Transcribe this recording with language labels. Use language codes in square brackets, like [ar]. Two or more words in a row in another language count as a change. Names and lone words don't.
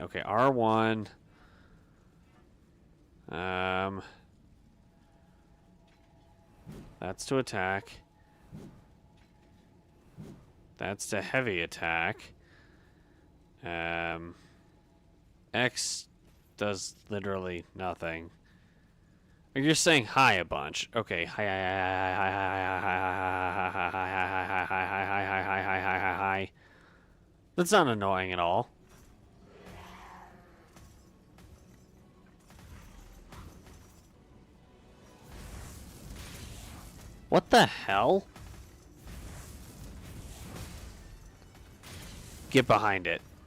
[en] Okay, R1. That's to attack. That's to heavy attack. X does literally nothing. You're saying hi a bunch. Okay. Hi, hi, hi, hi, hi, hi, hi, hi, hi, hi, hi, hi, hi, hi, hi, hi, hi, hi. That's not annoying at all. What the hell? Get behind it.